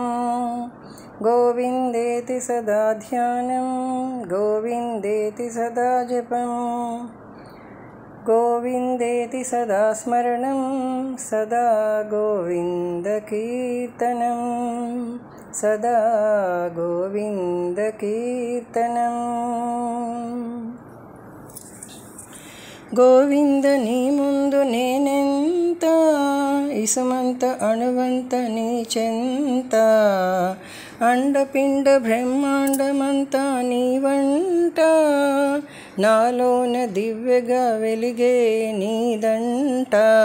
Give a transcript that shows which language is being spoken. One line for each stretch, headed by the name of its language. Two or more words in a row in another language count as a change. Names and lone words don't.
Sanskrit: गोविन्देति सदा ध्यानं गोविन्देति सदा जपं गोविन्देति सदा स्मरणं सदा गोविन्दकीर्तनं सदा गोविन्दकीर्तनं
Telugu: గోవింద నీ ముందు నేనెంత ఇసుమంత అణువంత నీ చెంత అండపిండ బ్రహ్మాండమంతా నీ వంట నాలోన దివ్యగా వెలిగే నీదంట